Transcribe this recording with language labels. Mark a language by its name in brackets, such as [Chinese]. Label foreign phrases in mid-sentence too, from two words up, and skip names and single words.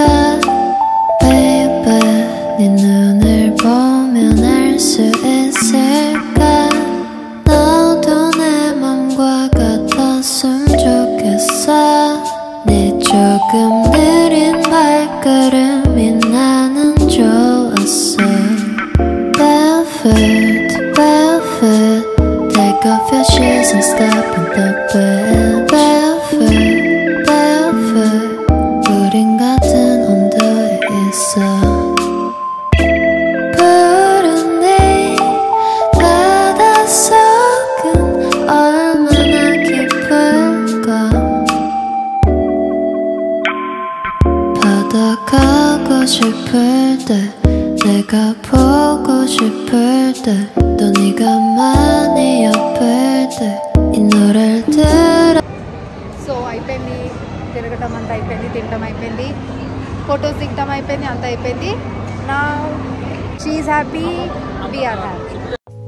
[Korean] Baby 네 눈을 보면 알 수 있을까 너도 내 맘과 같았으면 좋겠어 네 조금 느린 발걸음이 나는 좋았어 [English] Barefoot, barefoot Take off your shoes and step in the bed Barefoot, barefoot [Korean] 우린 같은 온도에 있어 푸른 네 바닷속은 얼마나 깊을까 바다 가고 싶을 때 내가 보고 싶을 때 또 네가 많이 아플 때 이 노래를 들어 [Telugu] సో అయిపోయింది, తిరగటం అంతా అయిపోయింది, తినటం అయిపోయింది, ఫొటోస్ దిగటం అయిపోయింది, అంతా అయిపోయింది. [English] No she is happy, we are happy.